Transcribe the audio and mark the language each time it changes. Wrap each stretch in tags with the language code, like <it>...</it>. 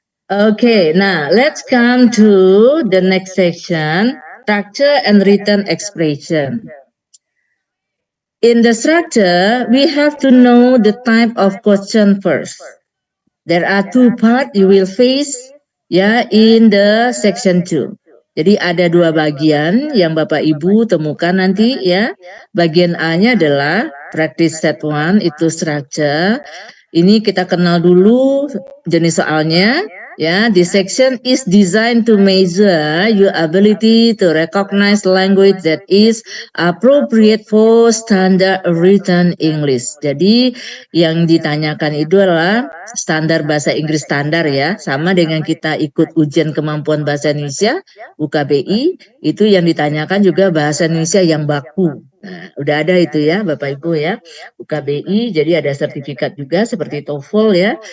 <en>Okay, now let's come to the next section, structure and written expression. In the structure, we have to know the type of question first. There are two parts you will face ya in the section 2.</en> <id>Jadi ada dua bagian yang Bapak Ibu temukan nanti ya. Bagian A-nya adalah practice set 1 itu structure. Ini kita kenal dulu jenis soalnya.</id> <en>Ya, this section is designed to measure your ability to recognize language that is appropriate for standard written English.</en> <id>Jadi yang ditanyakan itu adalah standar bahasa Inggris standar ya, sama dengan kita ikut ujian kemampuan bahasa Indonesia UKBI, itu yang ditanyakan juga bahasa Indonesia yang baku. Nah, udah ada itu ya Bapak Ibu ya, UKBI, jadi ada sertifikat juga seperti TOEFL ya.</id>